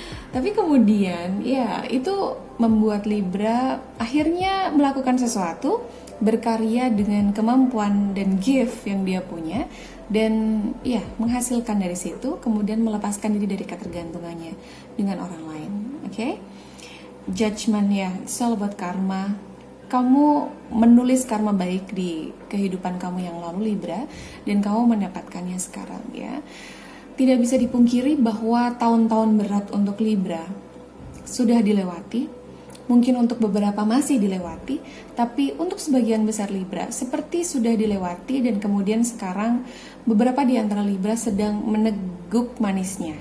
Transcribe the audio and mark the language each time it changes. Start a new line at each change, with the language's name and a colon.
Indonesian: Tapi kemudian, itu membuat Libra akhirnya melakukan sesuatu, berkarya dengan kemampuan dan gift yang dia punya, dan menghasilkan dari situ, kemudian melepaskan diri dari ketergantungannya dengan orang lain. Oke?
English: Judgment, it's all about karma.
Indonesian: Kamu menulis karma baik di kehidupan kamu yang lalu Libra, dan kamu mendapatkannya sekarang, ya. Tidak bisa dipungkiri bahwa tahun-tahun berat untuk Libra sudah dilewati. Mungkin untuk beberapa masih dilewati, tapi untuk sebagian besar Libra seperti sudah dilewati, dan kemudian sekarang beberapa di antara Libra sedang meneguk manisnya.